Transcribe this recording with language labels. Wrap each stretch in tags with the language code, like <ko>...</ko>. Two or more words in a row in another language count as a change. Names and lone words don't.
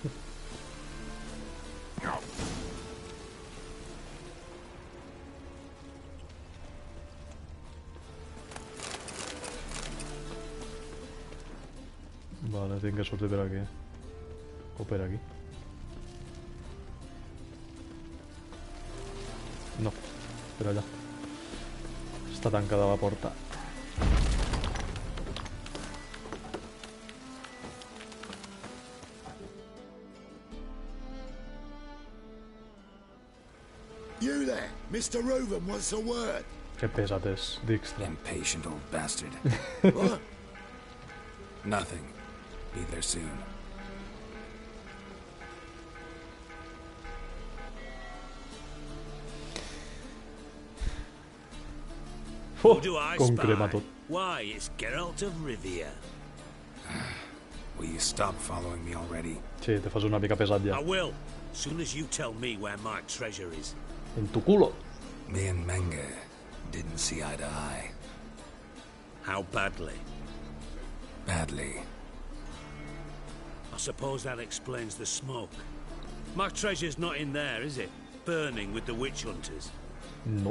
<ca>Vale, tinc que sortir per aquí. O per aquí. No, per allà. Està tancada la porta.</ca> <en>You there, Mr. Roven wants a word.</en> <ca>Que pesat és, Dijkstra.</ca> <en>Impatient old bastard. What? Nothing. Be there soon. Oh, Who do I</en> <ca>com</ca> <en>spy?</en> <ca>crema tot.</ca> <en>Why, it's Geralt of Rivia. Will you stop following me already?</en> <ca>Sí, te fas una mica pesat ja.</ca> <en>I will, soon as you tell me where my treasure is.</en> <es>En tu culo.</es> <en>Me and Menge didn't see eye to eye. How badly? Badly. I suppose that explains the smoke. My treasure's not in there, is it? Burning with the witch hunters. No.</en>